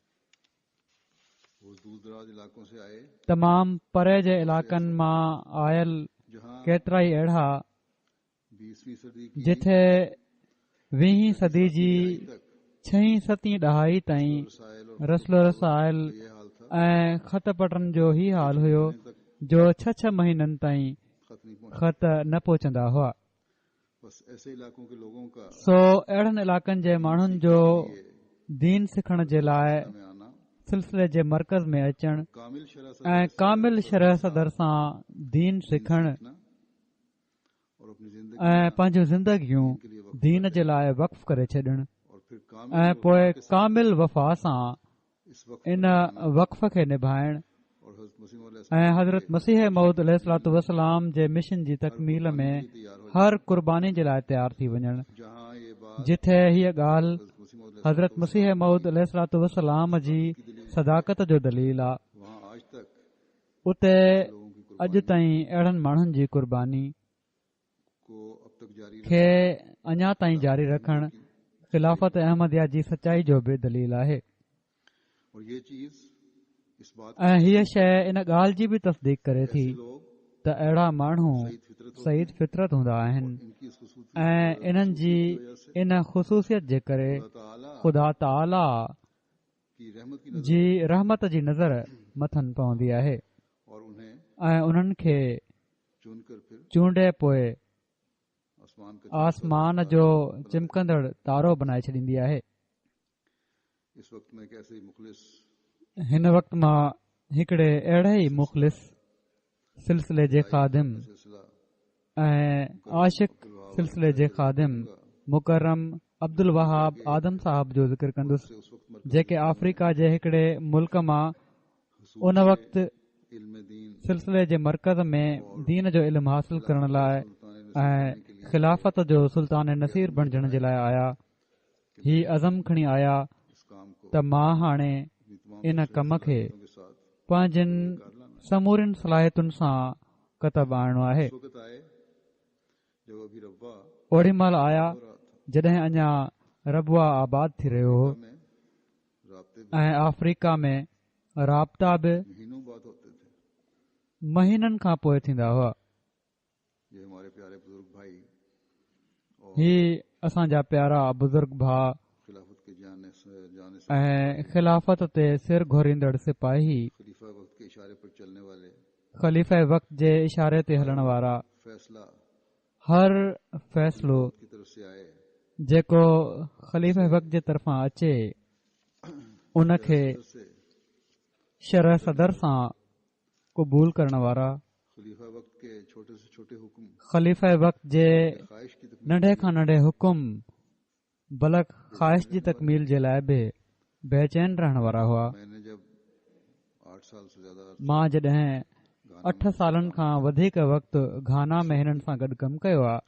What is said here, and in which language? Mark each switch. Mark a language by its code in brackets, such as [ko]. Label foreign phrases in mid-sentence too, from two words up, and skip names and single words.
[sd] तमामु परे जे इलाइक़नि मां आयल केतिरा ई अहिड़ा जिथे 20वीं सदी जी 6वीं 7वीं ॾहाई ताईं रसलो रसायल ऐं ख़त पटनि जो ई हाल हुयो जो 6 महीननि ताईं ख़त न पहुचंदा हुआ। [ur] بس ایسے علاقوں کے لوگوں کا [sd] सो अहिड़नि इलाक़नि जे माण्हुनि जो दीन सिखण जे लाइ [ur] میں آنا [sd] सिलसिले जे मर्कज़ में अचणु [ur] کامل شرح سے [sd] ऐं कामिल शरह सदर सां दीन सिखणु [ur] سیکھنا اور اپنی زندگی [sd] ऐं पंहिंजूं ज़िंदगियूं दीन जे लाइ वक़फ़ करे छॾणु [ur] اور پھر [sd] ऐं पोइ कामिल वफ़ा सां [ur] اس وقت [sd] इन वक़फ़ खे निभाइणु [ur] اور حضرت مسیح مولا [sd] ऐं हज़रत मसीह मऊद [ar] عليه الصلاة والسلام [sd] जे मिशन जी तकमील में हर क़ुर्बानी जे लाइ तयारु थी वञणु। [ur] جہاں یہ بات [sd] जिथे हीअ ॻाल्हि हज़रत मसीह मौला हज़रत मसीह मऊद [ar] عليه الصلاة والسلام [sd] जी सदाकत जो दलील आहे, [ur] وہاں آج تک [sd] उते [ur] لوگوں کی [sd] अॼु ताईं अहिड़नि माण्हुनि जी क़ुर्बानी [ur] کو اب تک جاری [sd] खे अञा ताईं जारी रखणु ख़िलाफ़त अहमदिया जी सचाई जो बि दलील आहे। [ur] اور یہ چیز اس بات [sd] ऐं हीअ शइ इन ॻाल्हि जी बि तस्दीक करे थी [ur] लोग [sd] त अहिड़ा माण्हू सईद फितरत सईद फितरत हूंदा आहिनि [ur] ان کی اس خصوصی [sd] ऐं इन्हनि जी इन ख़ुसूसियत जे करे ताला ख़ुदा ताला [ur] کی رحمت کی نظر [sd] जी रहमत जी नज़र मथनि पवंदी आहे [ur] اور انہیں [sd] ऐं उन्हनि खे [ur] چن کر پھر [sd] चूंडे पोइ [ur] آسمان کا [sd] आसमान जो चिमकंदड़ तारो बनाए छॾींदी आहे। [ur] اس وقت میں کیسے مخلص [sd] हिन वक़्त मां हिकिड़े अहिड़े ई मुख़लिस सिलसिले जे ख़ादिम सिलसिला ऐं आशिक़ सिलसिले जे ख़ादिम मुकरम अब्दुल वहाब आदम साहब जो ज़िक्र कंदुसि [ur] اس وقت [sd] जेके अफ्रीका जे हिकिड़े मुल्क मां उन वक़्तु इल्म दीन सिलसिले जे मर्कज़ में दीन जो इल्मु हासिल करण लाइ ऐं ख़िलाफ़त जो सुल्तान नसीर बणजण जे लाइ आया। ही अज़म खणी आया [ur] اس کام کو [sd] त मां हाणे [ur] اپنی تمام [sd] इन कम खे [ur] کے ساتھ [sd] पंहिंजनि समूरियुनि सलाहियतुनि सां कतब आणणो आहे। [ur] اس وقت آئے جب ابھی ربہ [sd] ओड़ी महिल आया [ur] ہو رہا تھا [sd] जॾहिं अञा रबुआ आबाद थी रहियो हो [ur] میں رابطے [sd] ऐं अफ्रीका में राब्ता बि [ur] مہینوں بعد ہوتے تھے. [sd] महीननि खां पोइ थींदा हुआ। [ur] یہ ہمارے پیارے بزرگ بھائی اور [sd] ही असांजा प्यारा बुज़ुर्ग भाउ [ur] خلافت کے جانے سے [sd] ऐं ख़िलाफ़त ते सिर घोरींदड़ सिपाही [ur] خلیفہ وقت کے اشارے پر چلنے والے [sd] ख़लीफ़े वक़्त जे इशारे ते हलण वारा फैसला हर फ़ैसिलो [ur] کی طرف سے آئے [sd] जेको ख़लीफ़े वक़्त जे तरफ़ां अचे उन खे [ur] से [sd] शरह सदर सां क़बूल करण वारा [ur] خلیفہ وقت کے چھوٹے سے چھوٹے حکم [sd] ख़लीफ़े वक़्त जे [ur] خواہش کی تکمیل [sd] नंढे खां नंढे हुकुम बलक ख़्वाहिश जी तकमील जे लाइ बि बेचैन रहण वारा हुआ। [ur] میں نے جب 8 سال سے زیادہ [sd] मां जॾहिं 8 सालनि खां वधीक वक़्तु घाना में हिननि सां गॾु कमु कयो आहे